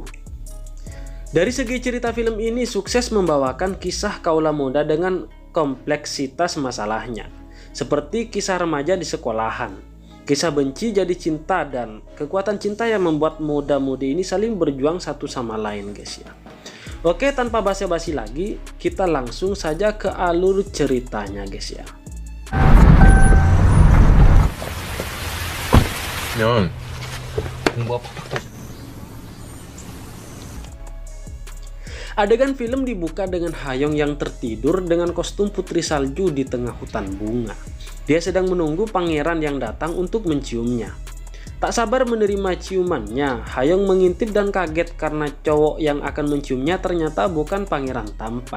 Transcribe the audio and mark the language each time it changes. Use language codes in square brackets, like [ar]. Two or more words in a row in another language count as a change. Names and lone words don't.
[id] Dari segi cerita film ini sukses membawakan kisah kaula muda dengan kompleksitas masalahnya, seperti kisah remaja di sekolahan, kisah benci jadi cinta, dan kekuatan cinta yang membuat muda-mudi ini saling berjuang satu sama lain guys ya. Oke, tanpa basa-basi lagi, kita langsung saja ke alur ceritanya guys ya. [ko] 면 공부가 팍팍. [id] Adegan film dibuka dengan Ha-young yang tertidur dengan kostum putri salju di tengah hutan bunga. Dia sedang menunggu pangeran yang datang untuk menciumnya. Tak sabar menerima ciumannya, Ha-young mengintip dan kaget karena cowok yang akan menciumnya ternyata bukan pangeran tampan.